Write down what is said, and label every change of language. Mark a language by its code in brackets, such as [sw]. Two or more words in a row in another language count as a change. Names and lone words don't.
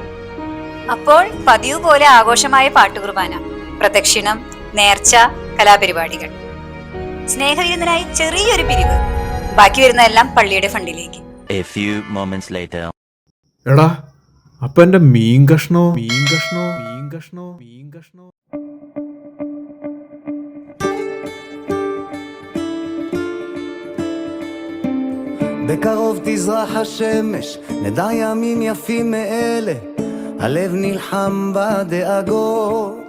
[ml] അപ്പോൾ പതിവ് പോലെ ആഘോഷമായ പാട്ടുകുർബാന, പ്രദക്ഷിണം, നേർച്ച, കലാപരിപാടികൾ. സ്നേഹവിരുദ്ധനായി ചെറിയൊരു പിരിവ്. ബാക്കി വരുന്നതെല്ലാം പള്ളിയുടെ ഫണ്ടിലേക്ക്. എടാ, അപ്പൊ എന്റെ മീൻ കഷ്ണോ? [he] בקרוב תזרח השמש, נדע ימים יפים מאלה, הלב נלחם בדאגות.